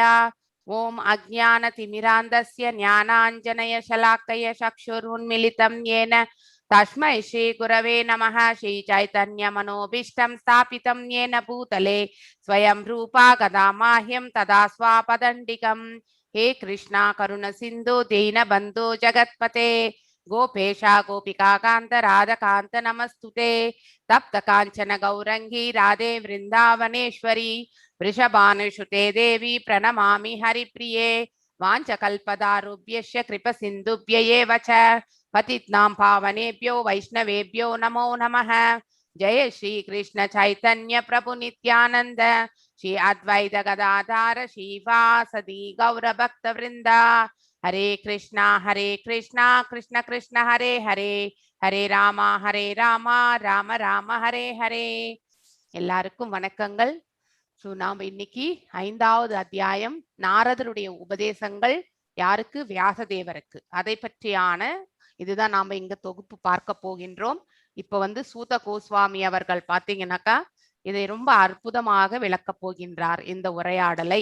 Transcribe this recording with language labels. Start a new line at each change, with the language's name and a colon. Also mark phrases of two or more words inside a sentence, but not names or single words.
Sanskrit: ओम् अज्ञान तिमिरान्धस्य ज्ञानाञ्जन शलाकया चक्षुरुन्मीलितम् येन तस्मै श्री गुरवे नमः. श्री चैतन्य मनोऽभीष्टं स्थापितं येन भूतले स्वयं रूपः कदा मह्यं ददाति स्वपदान्तिकम्. हे कृष्णा करुण सिंधु दीन बंधु जगत्पते गोपेशा गोपिका कांत राधकांत नमस्तुते. तप्त कांचन गौरंगी राधे वृंदावनेश्वरी वृषभानुसुते देवी प्रणमामि हरिप्रिये. वाञ्छकल्पदारुभ्यश्च कृप सिन्धुभ्य एव च पतितानां पावनेभ्यो वैष्णवेभ्यो नमो नमः. जय श्री कृष्ण चैतन्य प्रभु नित्यानंद श्री अद्वैत गदाधर श्रीवासदि गौर भक्त वृंदा. हरे कृष्णा कृष्ण कृष्ण हरे हरे हरे राम राम राम हरे हरे.
Tamil: எல்லாருக்கும் வணக்கங்கள். ஸோ நாம் இன்னைக்கு 5வது அத்தியாயம் நாரதருடைய உபதேசங்கள் யாருக்கு, வியாசதேவருக்கு, அதை பற்றியான இதுதான் நாம இங்க தொகுப்பு பார்க்க போகின்றோம். இப்ப வந்து சூத கோஸ்வாமி அவர்கள் பார்த்தீங்கன்னாக்கா இதை ரொம்ப அற்புதமாக விளக்க போகின்றார் இந்த உரையாடலை.